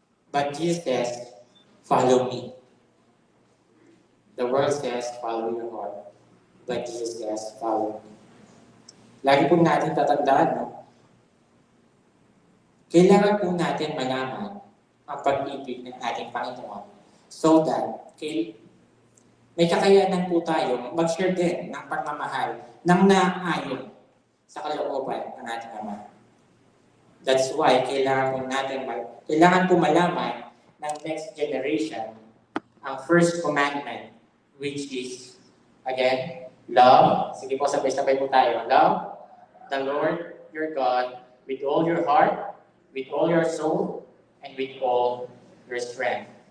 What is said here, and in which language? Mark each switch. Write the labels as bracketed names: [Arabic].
[English] But Jesus says, follow me. The world says, follow your heart. But Jesus says, follow me. [Filipino] Lagi po natin tatandaan, no? Kailangan po natin malaman ang pag-ibig ng ating Panginoon [English] so that [Filipino] may kakayanan po tayo mag-share din ng pagmamahal ng naayon sa kalooban ng ating Ama. [English] That's why [Filipino] kailangan po malaman ng next generation ang first commandment, [English] which is, again, love. [Filipino] Sige po, sabay-sabay po tayo. [English] Love the Lord your God with all your heart, with all your soul, and with all your strength.